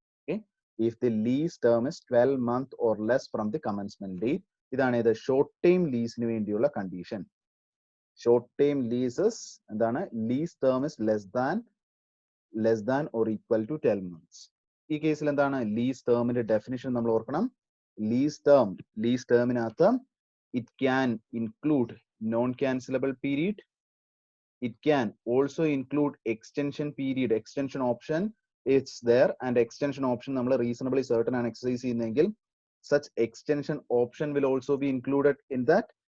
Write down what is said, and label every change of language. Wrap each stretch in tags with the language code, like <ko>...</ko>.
<en>Okay, if the lease term is 12 months or less from the commencement date,</en> <ml>ഇതാണ് ഇത് short time ലീസിന് വേണ്ടിയുള്ള condition. Short time leases എന്താണ്?</ml> <en>Lease term is less than or equal to 12 months.</en> <ml>ഈ കേസിൽ എന്താണ്? Lease ടേമിന്റെ definition നമ്മൾ ഓർക്കണം. Lease ടേമിനകത്ത്</ml> <en>It can include non cancellable period. It can also include extension period. Extension option is there, and extension option</en> <ml>നമ്മൾ reasonably certain ആണ് exercise ചെയ്യുന്നതെങ്കിൽ</ml> <en>such extension option will also be included in that.</en>